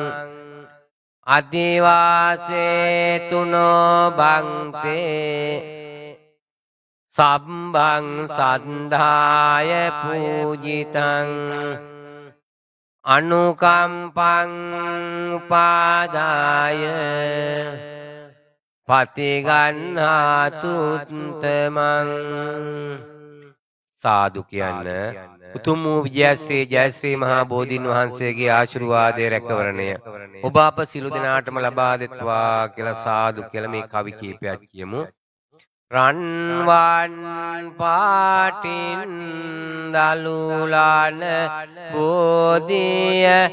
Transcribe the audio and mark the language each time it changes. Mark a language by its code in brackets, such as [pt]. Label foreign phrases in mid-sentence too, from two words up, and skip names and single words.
[pi] අධිවාසේතුනෝ බන්තේ සම්බං සද්ධාය පූජිතං අනුකම්පං උපාදාය පතිගන්හාතු උත්තමං [si] සාදු කියන්න උතුම් වූ විජයශ්‍රී ජයශ්‍රී මහා බෝධීන් වහන්සේගේ ආශිර්වාදයේ රැකවරණය ඔබ අප සිළු දෙනාටම ලබා දෙත්වා කියලා සාදු කියලා මේ කවි කීපයක් කියමු. රන්වන් පාටින් දලුලාන බෝධිය